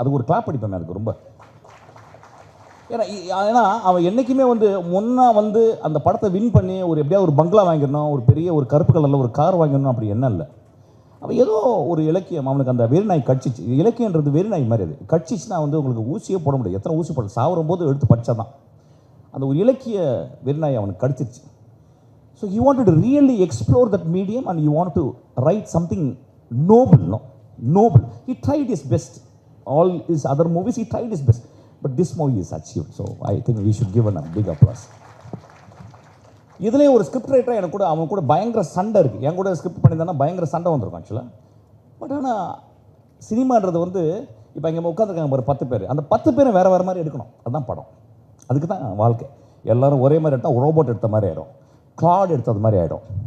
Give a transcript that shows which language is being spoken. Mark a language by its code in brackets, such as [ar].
[ta] அது ஒரு கிளாப் அடிப்பேன் அதுக்கு ரொம்ப. ஏன்னா அவன் என்றைக்குமே வந்து முன்னா வந்து அந்த படத்தை வின் பண்ணி ஒரு எப்படியா ஒரு பங்களா வாங்கிடணும், ஒரு பெரிய ஒரு கருப்பு கலரில் ஒரு கார் வாங்கிடணும், அப்படி என்ன இல்லை. அவன் ஏதோ ஒரு இலக்கியம் அவனுக்கு அந்த வெறிநாய் கட்சிச்சு. இலக்கியன்றது வெறிநாய் மாதிரி. அது கட்சிச்சுன்னா வந்து உங்களுக்கு ஊசியே போட முடியாது. எத்தனை ஊசி போட சாவரும் போது எடுத்து படித்தா தான் அந்த ஒரு இலக்கிய வெறிநாய் அவனுக்கு கடிச்சிருச்சு. [en] So he wanted to really explore that medium and he wanted to write something noble, noble. He tried his best. All his other movies, he tried his best. But this movie is achieved. So I think we should give him a big applause. [ta] இதுலேயே ஒரு script writer எனக்கு கூட அவன் கூட பயங்கர சண்டை இருக்குது. என் கூட ஸ்கிரிப்ட் பண்ணியிருந்தானா பயங்கர சண்டை வந்திருக்கும் ஆக்சுவலாக. பட் ஆனால் சினிமான்றது வந்து இப்போ இங்கே உட்காந்துருக்காங்க ஒரு 10 பேர். அந்த 10 பேரும் வேறு வேறு மாதிரி எடுக்கணும். அதுதான் படம். அதுக்கு தான் வாழ்க்கை. எல்லோரும் ஒரே மாதிரி எடுத்தால் ரோபோட் எடுத்த மாதிரி ஆகிடும், கிளாட் எடுத்தது மாதிரி ஆகிடும்.